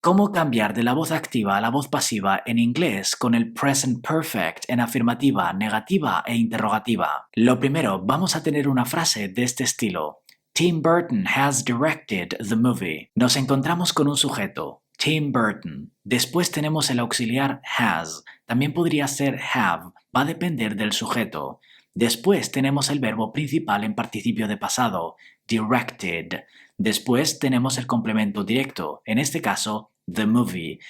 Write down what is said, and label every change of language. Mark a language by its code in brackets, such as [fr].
[es] ¿Cómo cambiar de la voz activa a la voz pasiva en inglés con el present perfect en afirmativa, negativa e interrogativa? Lo primero, vamos a tener una frase de este estilo. [en] Tim Burton has directed the movie. [es] Nos encontramos con un sujeto, Tim Burton. Después tenemos el auxiliar has. También podría ser have. Va a depender del sujeto. Después tenemos el verbo principal en participio de pasado, directed. Después tenemos el complemento directo, en este caso, [en] the movie.